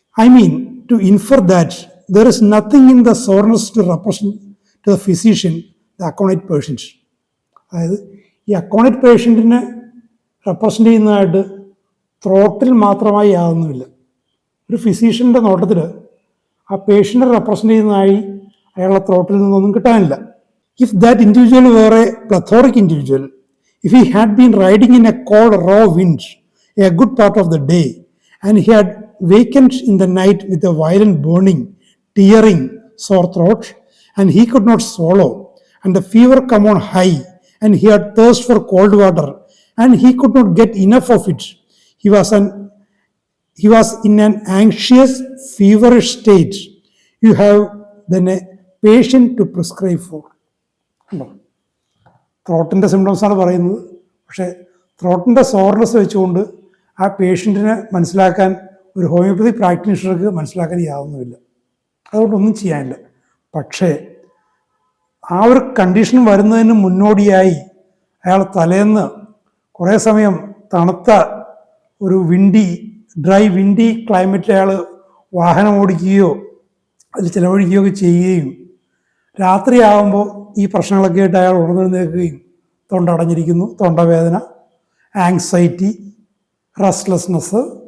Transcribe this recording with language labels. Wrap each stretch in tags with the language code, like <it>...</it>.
<en>I mean to infer that there is nothing in the soreness to represent to the physician the aconite patient.</en> <ml>അതായത് ഈ അക്കോണൈറ്റ് പേഷ്യൻറ്റിനെ represent ചെയ്യുന്നതായിട്ട് throttle മാത്രമായി യാതൊന്നുമില്ല. ഒരു ഫിസീഷ്യൻ്റെ നോട്ടത്തിൽ ആ പേഷ്യൻറ്റിനെ റെപ്രസെൻ്റ് ചെയ്യുന്നതായി അയാളുടെ ത്രോട്ടിൽ നിന്നൊന്നും കിട്ടാനില്ല.</ml> <en>If that individual were a plethoric individual, if he had been riding in a cold, raw wind a good part of the day, and he had wakened in the night with a violent burning, tearing, sore throat, and he could not swallow, and the fever come on high, and he had thirst for cold water, and he could not get enough of it, he was in an anxious, feverish state. You have then a patient to prescribe for.</en> <ml>ഉണ്ടോ? ത്രോട്ടിൻ്റെ സിംറ്റംസാണ് പറയുന്നത്. പക്ഷേ ത്രോട്ടിൻ്റെ soreness വെച്ചുകൊണ്ട് ആ പേഷ്യൻറ്റിനെ മനസ്സിലാക്കാൻ ഒരു homeopathy പ്രാക്ടീഷണർക്ക് മനസ്സിലാക്കാൻ യാതൊന്നുമില്ല. അതുകൊണ്ടൊന്നും ചെയ്യാനില്ല. പക്ഷേ ആ ഒരു കണ്ടീഷൻ വരുന്നതിന് മുന്നോടിയായി അയാൾ തലേന്ന് കുറേ സമയം തണുത്ത ഒരു ഡ്രൈ വിൻഡി ക്ലൈമറ്റിൽ അയാൾ വാഹനം ഓടിക്കുകയോ അതിൽ ചിലവഴിക്കുകയോ ഒക്കെ ചെയ്യുകയും രാത്രിയാകുമ്പോൾ ഈ പ്രശ്നങ്ങളൊക്കെ ആയിട്ട് അയാൾ ഉണർന്നെഴുന്നേൽക്കുകയും തൊണ്ട അടഞ്ഞിരിക്കുന്നു, തൊണ്ടവേദന, ആങ്സൈറ്റി, റെസ്റ്റ്ലെസ്നെസ്,</ml>